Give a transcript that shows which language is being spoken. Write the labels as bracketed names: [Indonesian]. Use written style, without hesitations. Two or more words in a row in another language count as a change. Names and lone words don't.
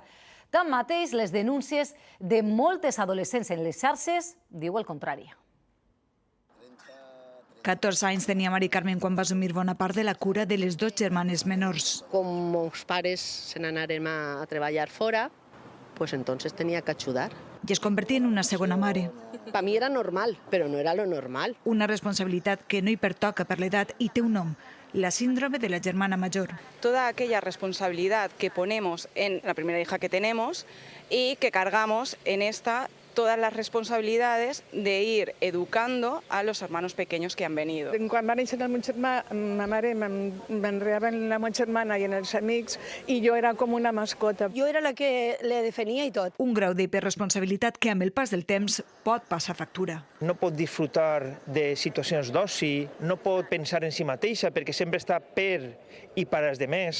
[Catalan] Tanmateix, les denúncies de moltes adolescents en les xarxes diu el contrari. 14 anys tenia Mari Carmen quan va assumir bona part de la cura de les dues germanes menors. Com els pares se n'anaren a treballar fora, [Spanish] pues entonces tenía que ayudar. [Catalan] I es convertia en una segona mare. [Spanish] Para mí era normal, pero no era lo normal. [Catalan] Una responsabilitat que no hi pertoca per l'edat i té un nom, la síndrome de la germana mayor. [Spanish] Toda aquella responsabilidad que ponemos en la primera hija que tenemos y que cargamos en esta todas las responsabilidades de ir educando a los hermanos pequeños que han venido. [Catalan] Quan va néixer el meu germà, ma mare m'enreava en la meva germana i en els amics i jo era com una mascota. Jo era la que le defenia i tot. Un grau d'hiperresponsabilitat que amb el pas del temps pot passar factura. No pot disfrutar de situacions d'oci, no pot pensar en si mateixa perquè sempre està per i per als demés.